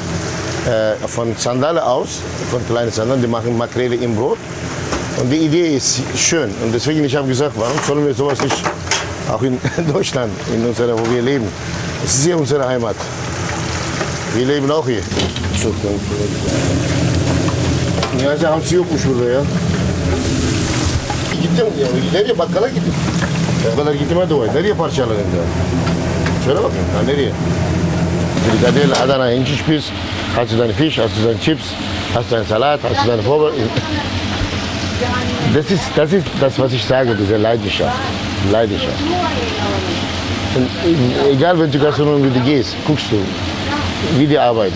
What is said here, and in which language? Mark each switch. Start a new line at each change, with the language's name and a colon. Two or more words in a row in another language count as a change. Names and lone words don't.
German: Von Sandalen aus, von kleinen Sandalen, die machen Makrele im Brot. Und die Idee ist schön. Und deswegen ich habe gesagt, warum sollen wir sowas nicht auch in Deutschland, in unserer, wo wir leben. Es ist hier unsere Heimat. Wir leben auch hier.
Turkish: Niyazi hamsi yokmuş burada ya. Gittim ya, nereye bakkala gittim. O kadar gittiğime dua et. Nereye parçaladın ya? Şöyle bakın, ha nereye?
German: Frikadelle, Adana, Hähnchenspieß, hast du deinen Fisch, hast du deinen Chips, hast du deinen Salat, hast du deine Vorbereitung. Das ist das, was ich sage, diese Leidenschaft. Leidenschaft. Und egal, wenn du Gastronomie gehst, guckst du, wie die arbeiten.